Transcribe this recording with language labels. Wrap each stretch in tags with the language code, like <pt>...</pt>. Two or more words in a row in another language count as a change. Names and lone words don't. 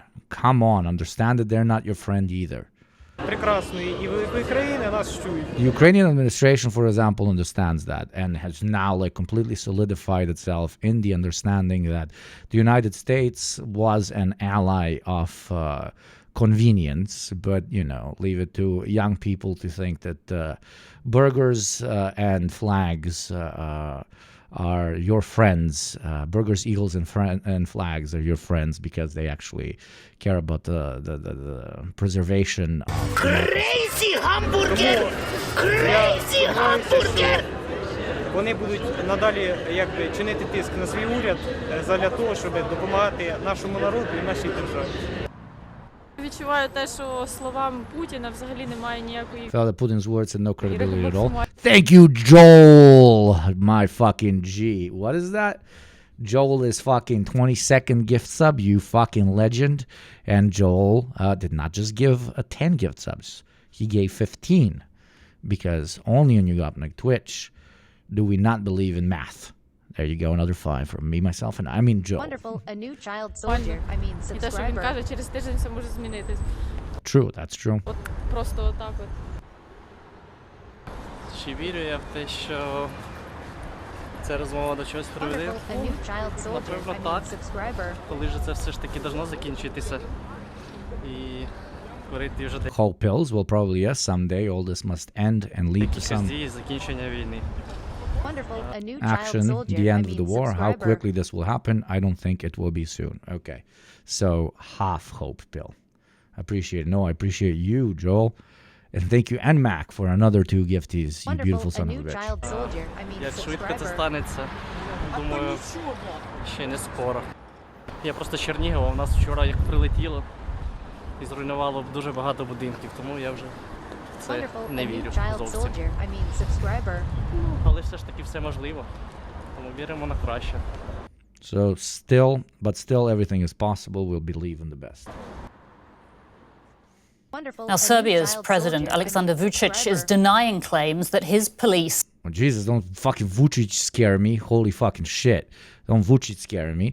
<en>Understand that they're not your friend either. The Ukrainian administration, for example, understands that and has now like completely solidified itself in the understanding that the United States was an ally of convenience, but leave it to young people to think that burgers and flags are your friends. Burgers, eagles, and flags are your friends because they actually care about the preservation of Crazy hamburger! Crazy hamburger!</en> <uk>Вони будуть надалі чинити тиск на свій уряд задля того, щоб допомагати нашому народу і нашій державі. Відчуваю те, що словам Путіна взагалі немає ніякої...</uk> <en>Felt that Putin's words had no credibility at all. Thank you, Joel, my fucking G. What is that? Joel is fucking 22nd gift sub, you fucking legend. And Joel did not just give 10 gift subs. He gave 15. Because only on YugopnikTwitch do we not believe in math. There you go, another 5 from me, myself, and Joel. Wonderful, a new child soldier,</en> <uk>І те, що він каже, через тиждень все може змінитись.</uk> <en>True, that's true.</en> <uk>От просто отак от. Чи вірю я в те, що ця розмова до чогось приведе?</uk> <en>Wonderful, a new child soldier,</en> <uk>Напевно, так.</uk> <en>subscriber.</en> <uk>Коли ж це все ж таки должно закінчитися? І говорити вже де...</uk> <en>Hope pills will probably, yes, someday all this must end and lead to some</en> <uk>дії закінчення війни.</uk> <en>Wonderful, a new action, child soldier, the end of the war. How subscriber. quickly this will happen, I don't think it will be soon. Okay, so half hope pill. Appreciate it. No, I appreciate you, Joel. And thank you, and Mac, for another 2 gifties, you beautiful son of a bitch. Child soldier,</en> <uk>Як швидко це станеться, думаю, ще не скоро. Я просто з Чернігова, у нас вчора як прилетіло і зруйнувало дуже багато будинків, тому я вже в це не вірю зовсім. Але все ж таки все можливо, тому віримо на краще.</uk> <en>So still everything is possible. We'll believe in the best. Now, Serbia's President Aleksandar Vučić is denying claims that his police... Oh, Jesus, don't fucking Vučić scare me. Holy fucking shit. Don't Vučić scare me.</en>